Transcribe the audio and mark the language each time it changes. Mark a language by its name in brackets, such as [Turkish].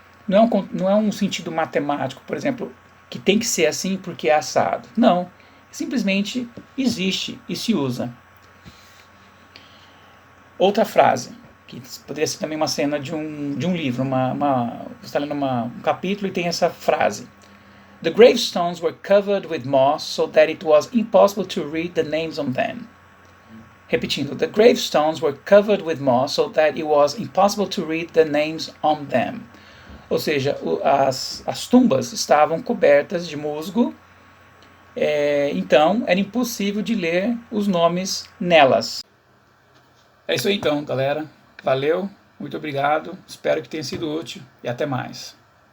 [Portuguese] Não é um sentido matemático, por exemplo, que tem que ser assim porque é assado. Não, simplesmente existe e se usa. Outra frase, que poderia ser também uma cena de um livro, você está lendo um capítulo e tem essa frase. [English] The gravestones were covered with moss so that it was impossible to read the names on them. [Portuguese] Repetindo, [English] the gravestones were covered with moss so that it was impossible to read the names on them. [Portuguese] Ou seja, as tumbas estavam cobertas de musgo, então era impossível de ler os nomes nelas. É isso aí então, galera. Valeu, muito obrigado, espero que tenha sido útil e até mais.